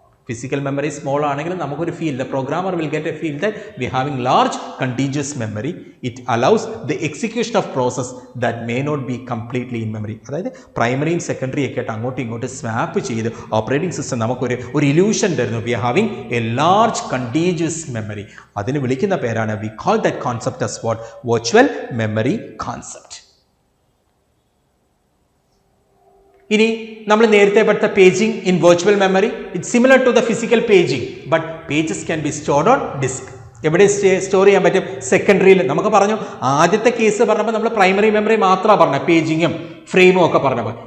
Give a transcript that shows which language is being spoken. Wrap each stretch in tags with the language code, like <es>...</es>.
<en>Physical memory small</en> <ml>ആണെങ്കിലും നമുക്കൊരു feel,</ml> <en>the programmer will get a feel that we are having large contiguous memory. It allows the execution of process that may not be completely in memory.</en> <ml>അതായത് പ്രൈമറിയും secondary ഒക്കെ ആയിട്ട് അങ്ങോട്ടും ഇങ്ങോട്ടും swap ചെയ്ത് operating system നമുക്കൊരു illusion തരുന്നു.</ml> <en>We are having a large contiguous memory.</en> <ml>അതിന് വിളിക്കുന്ന പേരാണ്,</ml> <en>we call that concept as what? Virtual memory concept.</en> <ml>ഇനി നമ്മൾ നേരത്തെ പഠിച്ച</ml> <en>Paging in virtual memory it similar to the physical paging but pages can be stored on disk.</en> <ml>എവിടെ store ചെയ്യാൻ പറ്റും? സെക്കൻഡറിയിൽ. നമുക്ക് പറഞ്ഞു ആദ്യത്തെ കേസ് പറഞ്ഞപ്പോൾ നമ്മൾ പ്രൈമറി മെമ്മറി മാത്രമാണ് പറഞ്ഞത്, പേജിങ്ങും ഫ്രെയിമും ഒക്കെ പറഞ്ഞപ്പോൾ.</ml>